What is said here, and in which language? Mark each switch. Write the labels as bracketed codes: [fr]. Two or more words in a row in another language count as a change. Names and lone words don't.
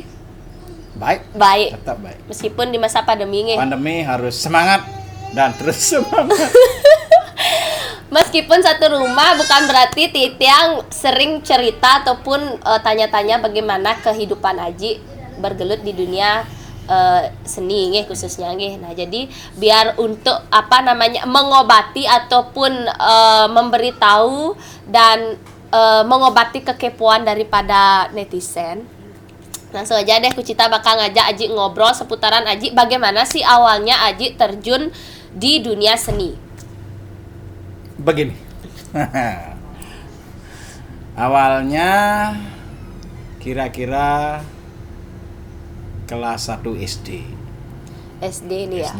[id] Baik. Tetap baik. Meskipun di masa pandemi nih. Pandemi harus semangat dan terus semangat. Meskipun satu rumah bukan berarti Titiang sering cerita ataupun tanya-tanya bagaimana kehidupan Aji bergelut di dunia seni nggih khususnya nggih. Nah, jadi biar untuk mengobati ataupun memberitahu dan mengobati kekepoan daripada netizen. Langsung aja deh Kucita bakal ngajak Aji ngobrol seputaran Aji bagaimana sih awalnya Aji terjun di dunia seni. Begini. Awalnya kira-kira kelas 1 SD. SD nih ya.